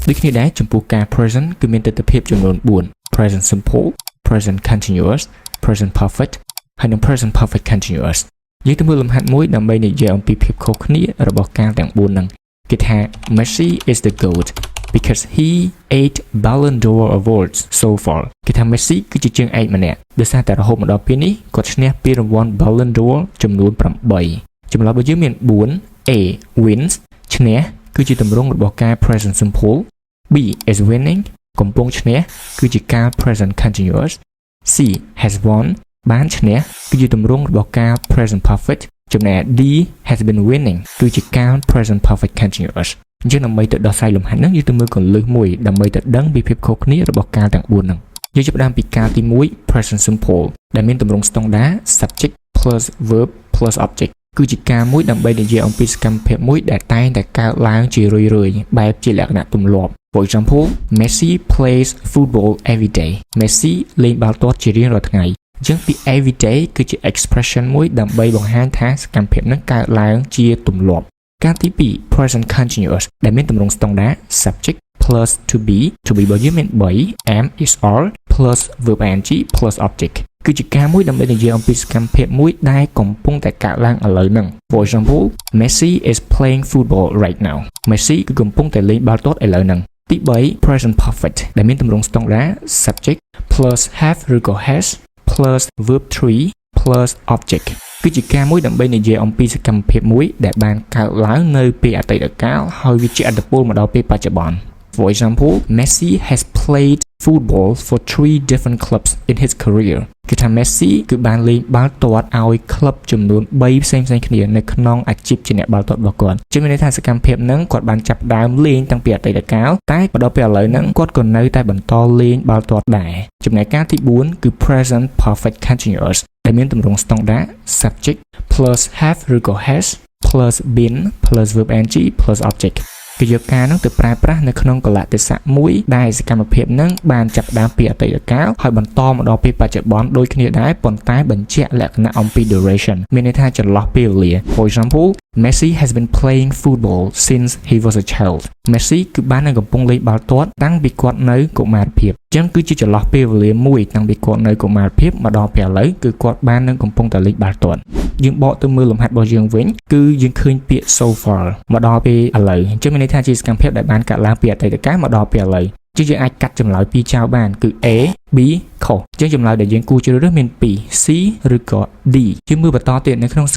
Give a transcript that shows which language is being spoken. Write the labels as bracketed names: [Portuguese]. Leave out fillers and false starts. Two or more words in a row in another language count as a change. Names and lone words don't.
[Khmer] ដូចគ្នាដែរចំពោះការ present គឺមានទិដ្ឋភាពចំនួន4 [English] present simple present continuous present perfect [Khmer] ហើយនិង [English] present perfect continuous [Khmer] យើងទៅមើលលំហាត់មួយដើម្បីនិយាយអំពីភាពខុសគ្នារបស់ការទាំង4ហ្នឹងគេថា [English] Messi is the GOAT because he ate Ballon d'Or awards so far [Khmer] គេថា Messi គឺជាជាងឯកម្នាក់ដោយសារតែរហូតមកដល់ពេលនេះគាត់ឈ្នះពានរង្វាន់ Ballon d'Or ចំនួន 8ចម្លើយរបស់យើងមាន4 [English] A wins [Khmer] ឈ្នះគឺជាទម្រង់របស់ការ [English] present simple B is winning [Khmer] កំពុងឈ្នះគឺជាការ [English] present continuous C has won [Khmer] បានឈ្នះគឺជាទម្រង់របស់ការ [English] present perfect [Khmer] ចំណែក [English] D has been winning [Khmer] គឺជាការ [English] present perfect continuous [Khmer] អញ្ចឹងដើម្បីទៅដោះស្រាយលំហាត់ហ្នឹងយើងទៅមើលគន្លឹះមួយដើម្បីទៅដឹងពីភាពខុសគ្នារបស់ការទាំង4ហ្នឹងយើងចាប់ផ្ដើមពីការទី1 present simple ដែលមានទម្រង់ស្តង់ដា [English] subject plus verb plus object [Khmer] គឺជាការមួយដើម្បីនិយាយអំពីសកម្មភាពមួយដែលតែង តែកើតឡើងជារឿយៗបែបជាលក្ខណៈទម្លាប់ [English] For example Messi plays football every day [Khmer] Messi លេងបាល់ទាត់ជារៀងរាល់ថ្ងៃអញ្ចឹងពី [English] every day [Khmer] គឺជា expression មួយដើម្បីបង្ហាញថាសកម្មភាពហ្នឹងកើតឡើងជាទម្លាប់ការទី2 [English] present continuous [Khmer] ដែលមានទម្រង់ស្តង់ដា [English] subject plus to be [Khmer] របស់យើងមាន3 [English] am is are plus verb ing plus object [Khmer] គឺជាការមួយដើម្បីនិយាយអំ ពីសកម្មភាពមួយដែលកំពុងតែកើតឡើងឥឡូវហ្នឹង [English] For example Messi is playing football right now [Khmer] Messi គឺកំពុងតែលេងបាល់ទាត់ឥឡូវហ្នឹងទី3 [English] present perfect [Khmer] ដែលមានទម្រង់ស្តង់ដា [English] subject plus have [Khmer] ឬក៏ [English] has plus verb [Khmer] 3 [English] plus object [Khmer] គឺជាការមួយដើម្បីនិយាយអំពីសកម្មភាពមួយដែលបានកើតឡើងនៅពេលអតីតកាលហើយវាជាឥទ្ធិពលមកដល់ពេលបច្ចុប្បន្ន [English] For example [Khmer] Messi [English] has played football for 3 different clubs in his career [Khmer] គឺថា Messi គឺបានលេងបាល់ទាត់ឲ្យក្លឹបចំនួន3ផ្សេងៗគ្នានៅ ក្នុងអាជីពជាអ្នកបាល់ទាត់របស់គាត់ជាមានន័យថាសកម្មភាពហ្នឹងគាត់បានចាប់ដើមលេងតាំងពីអតីតកាលតែមកដល់ពេលឥឡូវហ្នឹងគាត់ក៏នៅតែបន្តលេងបាល់ទាត់ដែរចំណែកការទី4គឺ [English] present perfect continuous [Khmer] ដែលមានទម្រង់ស្តង់ដា [English] subject plus have [Khmer] ឬក៏ [English] has plus been plus verb ing plus object [Khmer] គឺយកការហ្នឹងទៅប្រើប្រាស់នៅក្នុងកលៈទេសៈមួយដែលសកម្មភាពហ្នឹងបាន ចាប់ផ្ដើមពីអតីតកាលហើយបន្តមកដល់ពេលបច្ចុប្បន្នដូចគ្នាដែរប៉ុន្តែបញ្ជាក់លក្ខណៈអំពី duration មានន័យថាចន្លោះពេលវេលា [English] For example Messi has been playing football since he was a child [Khmer] Messi គឺបាននឹងកំពុងលេងបាល់ទាត់តាំងពីគាត់នៅកុមារភាពអញ្ចឹងគឺជាចន្លោះពេលវេលាមួយតាំងពីគាត់នៅកុមារភាពមកដល់ពេលឥឡូវគឺគាត់បាននឹងកំពុងតែលេងបាល់ទាត់យើងបកទៅមើលលំហាត់របស់យើងវិញគឺយើងឃើញពាក្យ [English] so far [Khmer] មកដល់ពេលឥឡូវអញ្ចឹងមានន័យថាជាសកម្មភាពដែលបានកើតឡើងពីអតីតកាលមកដល់ពេលឥឡូវយើងអាចកាត់ចម្លើយពីរចោលបានគឺ A B ខុសអញ្ចឹងចម្លើយដែលយើងគួរជ្រើសរើសមាន2 C ឬក៏ D យើងមើលបន្តទៀតនៅក្នុងស